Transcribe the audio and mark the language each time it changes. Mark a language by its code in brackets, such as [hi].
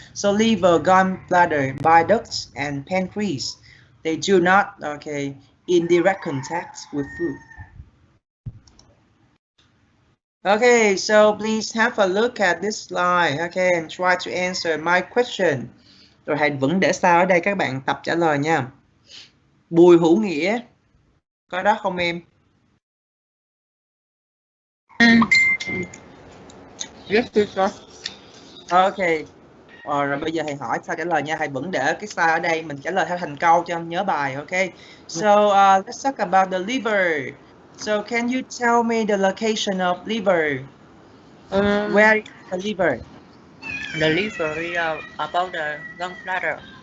[en] So liver, gallbladder, bile ducts, and pancreas, they do not in direct contact with food. Okay, so please have a look at this slide, okay, and try to answer my question. [vi] Rồi hãy vẫn để sao ở đây các bạn tập trả lời nha. Bùi Hữu Nghĩa, có đó không em? [en] Yes, teacher. Okay. [vi] Rồi bây giờ thầy hỏi sao trả lời nha. Thầy vẫn để cái slide ở đây, mình trả lời theo thành câu cho nhớ bài, okay? [en] So let's talk about the liver. So can you tell me the location of liver? Where is the liver? The liver is about the gallbladder.